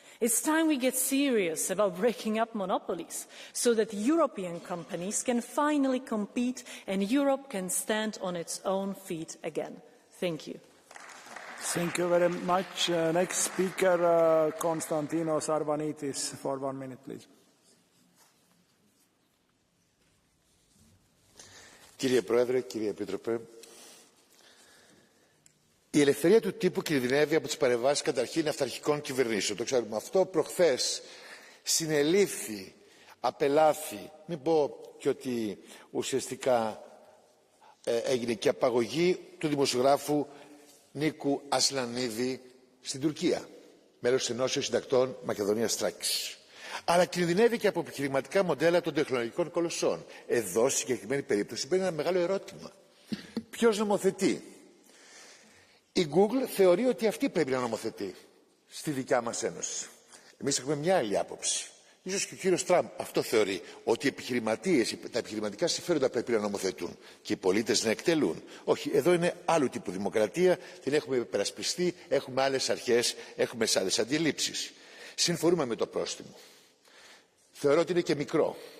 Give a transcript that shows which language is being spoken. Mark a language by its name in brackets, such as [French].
[English] It's time we get serious about breaking up monopolies so that European companies can finally compete and Europe can stand on its own feet again. Thank you. Thank you very much. Next speaker, Konstantinos Arvanitis, for 1 minute, please. [Greek] Κύριε Πρόεδρε, κύριε Επίτροπε, η ελευθερία του τύπου κινδυνεύει από τις παρεμβάσεις καταρχήν αυταρχικών κυβερνήσεων. Το ξέρουμε αυτό. Προχθές συνελήφθη, απελάθη, μην πω και ότι ουσιαστικά έγινε και απαγωγή του δημοσιογράφου Νίκου Ασλανίδη στην Τουρκία, μέλος της Ενώσεως Συντακτών Μακεδονίας Θράκης. Αλλά κινδυνεύει και από επιχειρηματικά μοντέλα των τεχνολογικών κολοσσών. Εδώ, στη συγκεκριμένη περίπτωση, μπαίνει ένα μεγάλο ερώτημα. Ποιος νομοθετεί? Η Google θεωρεί ότι αυτή πρέπει να νομοθετεί στη δικιά μας Ένωση. Εμείς έχουμε μια άλλη άποψη. Ίσως και ο κύριος Τραμπ αυτό θεωρεί, ότι οι επιχειρηματίες, τα επιχειρηματικά συμφέροντα πρέπει να νομοθετούν και οι πολίτες να εκτελούν. Όχι, εδώ είναι άλλου τύπου δημοκρατία, την έχουμε υπερασπιστεί, έχουμε άλλες αρχές, έχουμε άλλες αντιλήψεις. Συμφωνούμε με το πρόστιμο. Θεωρώ ότι είναι και μικρό.